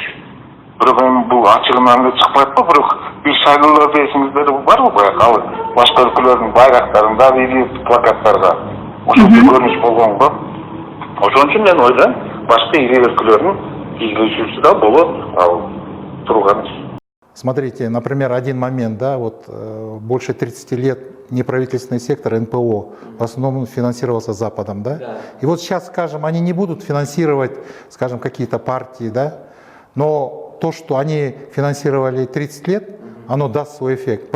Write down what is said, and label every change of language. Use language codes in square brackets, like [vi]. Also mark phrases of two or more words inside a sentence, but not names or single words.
[ky] Бирок бул ачыгынан эле чыкпайт го, бирок бир шайлоолордо эсиңизде барбы баягы ал башка өлкөлөрдүн байрактарында или плакаттарда ошондой көрүнүш болгон го. Ошон үчүн мен ойлойм, башка ири өлкөлөрдүн изилүүсү да болот турган. [ru] Смотрите, например, один момент, да, вот больше 30 лет неправительственный сектор НПО в основном финансировался Западом, да? И вот сейчас, скажем, они не будут финансировать, скажем, какие-то партии, да, но то, что они финансировали 30 лет, оно даст свой эффект.